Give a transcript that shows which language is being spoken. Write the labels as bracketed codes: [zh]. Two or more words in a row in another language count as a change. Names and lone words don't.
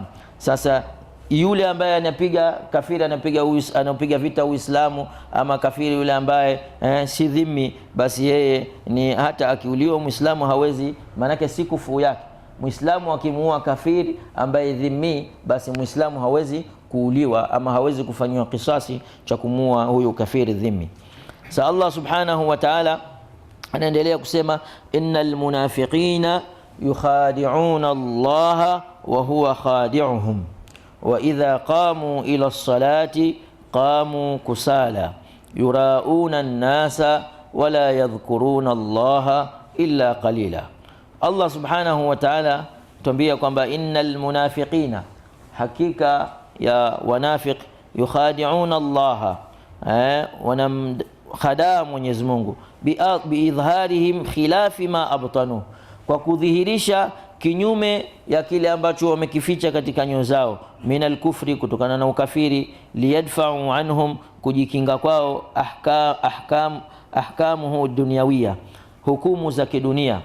[sw] Sasa yule ambaye anapiga kafiri, anapiga vita Uislamu, ama kafiri yule ambaye si dhimmi, basi yeye ni hata akiuliwa Muislamu hawezi, maanake si kufu yake. Muislamu akimuua kafiri ambaye dhimmi, basi Muislamu hawezi kuuliwa ama hawezi kufanyiwa kisasi cha kumuua huyu kafiri dhimmi. Sa Allah [ar] سبحانه وتعالى [sw] anaendelea kusema, [ar] إن المنافقين يخادعون الله وهو خادعهم وإذا قاموا إلى الصلاة قاموا كسالى يراءون الناس ولا يذكرون الله إلا قليلا. [sw] Allah [ar] سبحانه وتعالى [sw] tuambia kwamba [ar] إن المنافقين, [sw] hakika ya wanafiq, [ar] يخادعون الله, [sw] wanamkhadaa Mwenyezi Mungu, [ar] بإظهارهم خلاف ما أبطنوا, [sw] kwa kudhihirisha kinyume ya kile ambacho wamekificha katika nyoyo zao, [ar] من الكفر, [sw] kutokana na ukafiri, [ar] ليدفعوا عنهم, [sw] kujikinga kwao, [ar] أحكامه دنيوية, [sw] hukumu za kidunia.